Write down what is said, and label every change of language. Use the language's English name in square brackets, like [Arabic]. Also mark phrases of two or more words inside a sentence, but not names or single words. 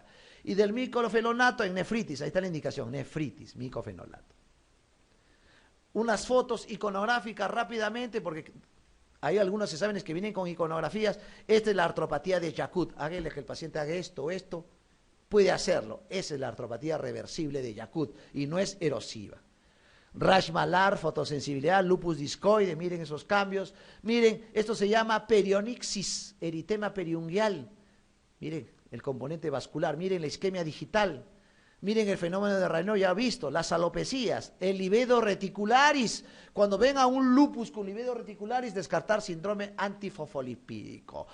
[Spanish] Y del micofenonato en nefritis, ahí está la indicación, nefritis, micofenolato. Unas fotos iconográficas rápidamente, porque hay algunos exámenes que vienen con iconografías. Esta es la artropatía de Yakut, háganle que el paciente haga esto, puede hacerlo. Esa es la artropatía reversible de Yakut y no es erosiva. Rash malar, fotosensibilidad, lupus discoide, miren esos cambios. Miren, esto se llama perionixis, eritema periungual. Miren el componente vascular, miren la isquemia digital. Miren el fenómeno de Raynaud, ya visto, las alopecias, el livedo reticularis. Cuando ven a un lupus con livedo reticularis, descartar síndrome antifosfolipídico.